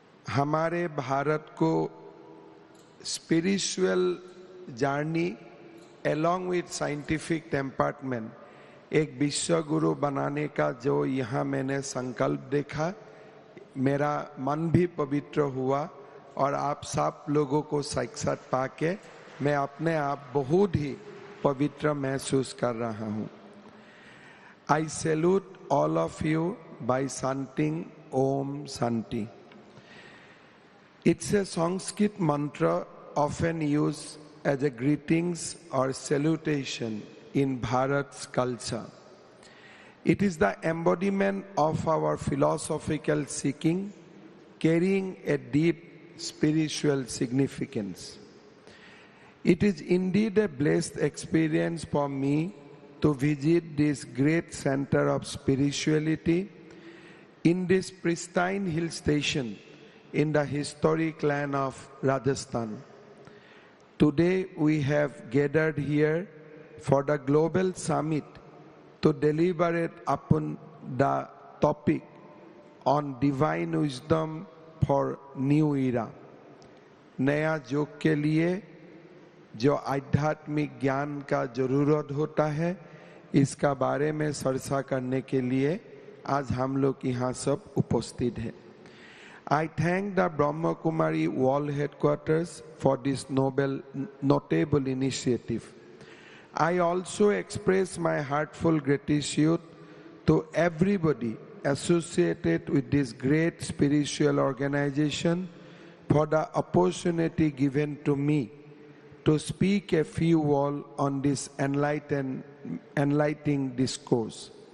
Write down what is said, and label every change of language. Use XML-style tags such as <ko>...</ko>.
<hi>हमारे भारत को</hi> <en>spiritual journey along with scientific temperament</en> <hi>एक विश्व गुरु बनाने का जो यहाँ मैंने संकल्प देखा, मेरा मन भी पवित्र हुआ और आप सब लोगों को साक्षात पाके मैं अपने आप बहुत ही पवित्र महसूस कर रहा हूँ।</hi> <en>I salute all of you by chanting Om Shanti. It's a Sanskrit mantra often used as a greetings or salutation in Bharat's culture. It is the embodiment of our philosophical seeking, carrying a deep spiritual significance. It is indeed a blessed experience for me to visit this great center of spirituality in this pristine hill station in the historic land of Rajasthan. Today we have gathered here for the global summit to deliberate upon the topic on divine wisdom for new era.</en> <hi>नया युग के लिए जो आध्यात्मिक ज्ञान का जरूरत होता है, इसका बारे में चर्चा करने के लिए आज हम लोग यहाँ सब उपस्थित हैं।</hi> <en>I thank the Brahma Kumari World Headquarters for this notable initiative. I also express my heartfelt gratitude to everybody associated with this great spiritual organization for the opportunity given to me to speak a few words on this enlightening discourse.</en>